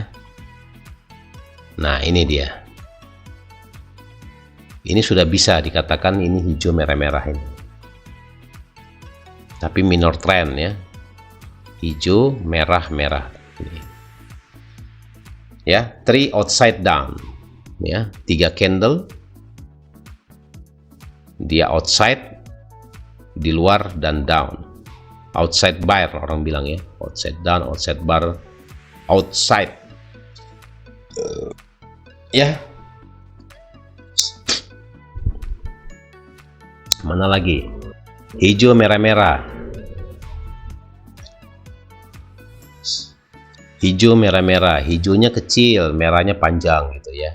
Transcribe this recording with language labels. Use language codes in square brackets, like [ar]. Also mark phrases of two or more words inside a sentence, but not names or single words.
[id] Nah ini dia. Ini sudah bisa dikatakan ini hijau merah-merah ini, tapi [en] minor trend [id] ya, hijau merah-merah ini ya. [en] Three outside down ya, 3 candle dia outside, [id] di luar dan down. [en] Outside bar [id] orang bilang ya, [en] outside down, outside bar, outside ya. [id] Mana lagi? Hijau merah-merah. Hijau merah-merah, hijaunya kecil, merahnya panjang gitu ya.